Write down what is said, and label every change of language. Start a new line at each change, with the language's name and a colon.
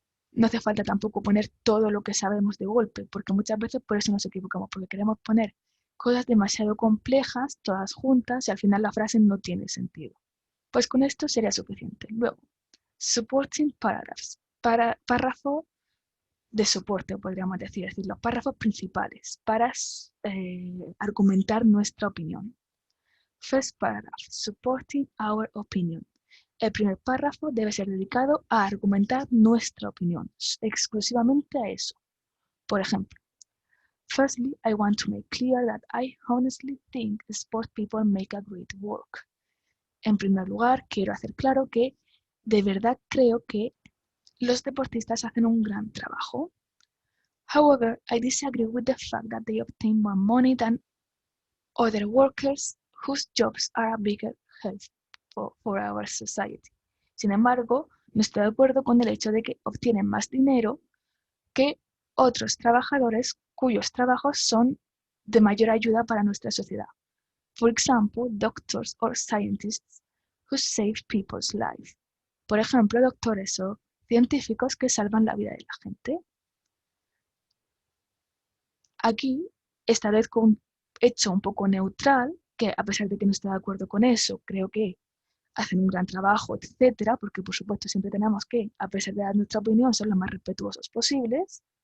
Spanish: No hace falta tampoco poner todo lo que sabemos de golpe, porque muchas veces por eso nos equivocamos, porque queremos poner cosas demasiado complejas, todas juntas, y al final la frase no tiene sentido. Pues con esto sería suficiente. Luego, supporting paragraphs, párrafo de soporte, podríamos decir, es decir, los párrafos principales para argumentar nuestra opinión.
English: First paragraph, supporting our opinion.
Spanish: El primer párrafo debe ser dedicado a argumentar nuestra opinión, exclusivamente a eso. Por ejemplo,
English: firstly, I want to make clear that I honestly think sport people make a great work.
Spanish: En primer lugar, quiero hacer claro que de verdad creo que los deportistas hacen un gran trabajo.
English: However, I disagree with the fact that they obtain more money than other workers whose jobs are a bigger help for our society.
Spanish: Sin embargo, no estoy de acuerdo con el hecho de que obtienen más dinero que otros trabajadores cuyos trabajos son de mayor ayuda para nuestra sociedad.
English: For example, doctors or scientists who save people's lives.
Spanish: Por ejemplo, doctores o científicos que salvan la vida de la gente. Aquí establezco un hecho un poco neutral, que a pesar de que no esté de acuerdo con eso, creo que hacen un gran trabajo, etcétera, porque por supuesto siempre tenemos que, a pesar de dar nuestra opinión, ser lo más respetuosos posibles.